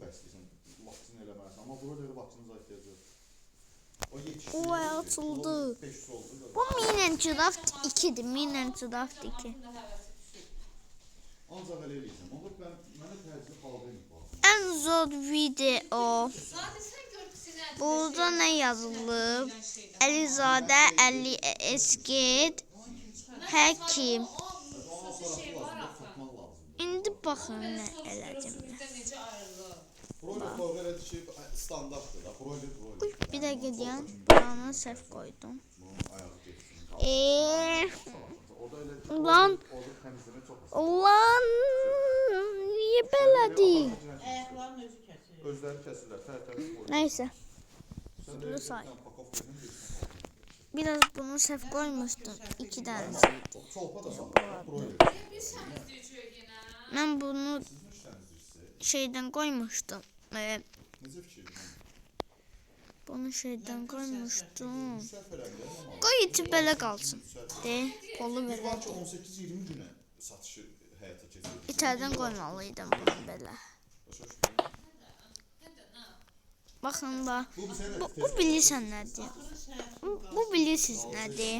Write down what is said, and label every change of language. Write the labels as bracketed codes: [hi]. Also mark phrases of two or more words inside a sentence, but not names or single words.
[tr] O açıldı. Bu Minecraft 2'dir. Minecraft 2. En zor video. [az] Burada ne yazılıb? Əlizadə, Əli Eskid, Həkim. İndi baxın nə eləcəm. Bir də gedəyəm. Buranı səhv qoydum. Ulan niye belədi? [tr] Neyse. Bunu say. [az] Biraz bunu səhv qoymuşdum. 2 dənəsiydi. [tr] Ben bunu şeyden koymuştum. Bunu şeyden koymuştum. [az] Koy içi belə qalsın. Polu belə. [tr] İçeriden koymalıydım bunu belə. Bakın bak. [az] Bu bilirsən nədir? Bu bilirsiniz nədir?